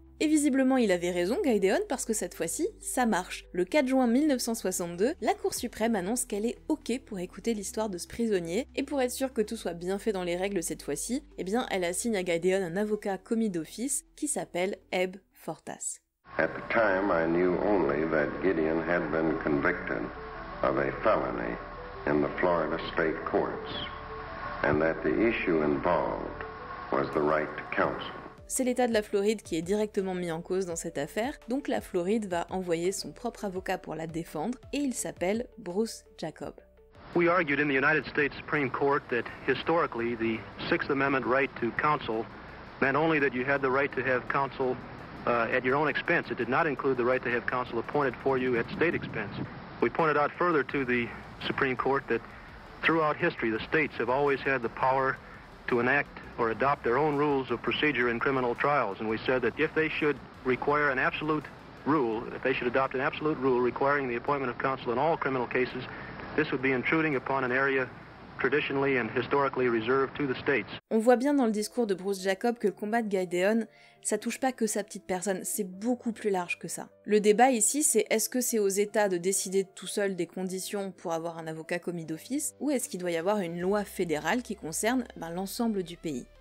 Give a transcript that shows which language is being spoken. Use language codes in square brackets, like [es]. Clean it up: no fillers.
[fr] Et visiblement il avait raison, Guy Deon, parce que cette fois-ci, ça marche. Le 4 juin 1962, la Cour suprême annonce qu'elle est ok pour écouter l'histoire de ce prisonnier, et pour être sûr que tout soit bien fait dans les règles cette fois-ci, eh bien elle assigne à Guy Deon un avocat commis d'office qui s'appelle Ebb Fortas. [en] At the time, I knew only that Gideon had been convicted of a felony in the Florida state courts, and that the issue involved was the right to counsel. [fr] C'est l'État de la Floride qui est directement mis en cause dans cette affaire, donc la Floride va envoyer son propre avocat pour la défendre, et il s'appelle Bruce Jacob. [en] We argued in the United States Supreme Court that historically the Sixth Amendment right to counsel meant only that you had the right to have counsel at your own expense. It did not include the right to have counsel appointed for you at state expense. We pointed out further to the Supreme Court that throughout history the states have always had the power to enact or adopt their own rules of procedure in criminal trials, and we said that if they should require an absolute rule, if they should adopt an absolute rule requiring the appointment of counsel in all criminal cases, this would be intruding upon an area traditionally and historically reserved to the states. [fr] On voit bien dans le discours de Bruce Jacob que le combat de Guy Deon, ça touche pas que sa petite personne, c'est beaucoup plus large que ça. Le débat ici, c'est est-ce que c'est aux États de décider tout seuls des conditions pour avoir un avocat commis d'office, ou est-ce qu'il doit y avoir une loi fédérale qui concerne l'ensemble du pays.